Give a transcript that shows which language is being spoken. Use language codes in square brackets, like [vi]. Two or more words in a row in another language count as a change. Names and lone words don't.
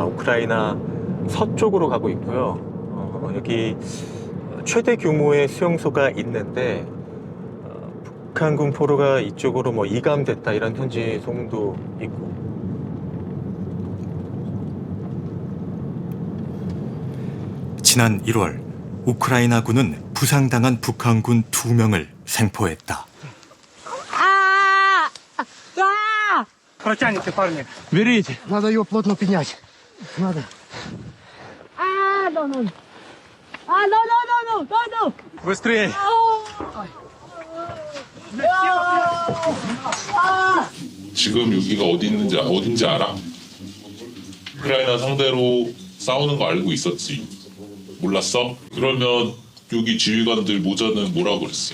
[ko] 우크라이나 서쪽으로 가고 있고요. 여기 최대 규모의 수용소가 있는데 북한군 포로가 이쪽으로 뭐 이감됐다 이런 현지 소문도 있고. 지난 1월 우크라이나군은 부상당한 북한군 2명을 생포했다. [ru] Протяните, парни. Берите. Надо ее плотно поднять. Надо. Ну. Быстрей! [ko] 지금 여기가 어딘지 알아? 우크라이나 상대로 싸우는 거 알고 있었지? 몰랐어? 그러면 여기 지휘관들 모자는 뭐라고 그랬어?